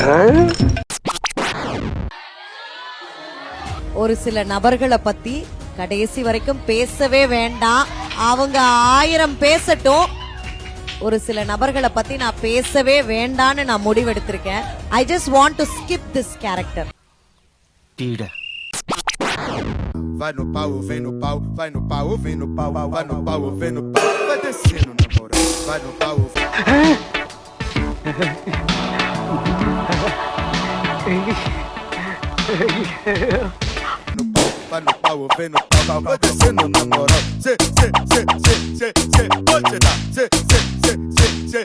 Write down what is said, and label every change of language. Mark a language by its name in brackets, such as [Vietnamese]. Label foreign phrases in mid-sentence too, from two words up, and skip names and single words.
[Tamil] ஒரு சில நபர்களை பத்தி கடைசி வரைக்கும் பேசவே வேண்டாம். அவங்க 1000 பேசட்டும். ஒரு சில நபர்களை பத்தி நான் பேசவே வேண்டான்னு நான் முடிவெடுத்திருக்கேன். [English] I just want to skip this character. [Portuguese] Vai no pau, vem no pau, vai no pau, vem no pau, vai no pau, vem no pau, vai descendo na moral, vai no pau. Vai no pau, vem no pau, vai descendo na moral. Se, pode dar, se.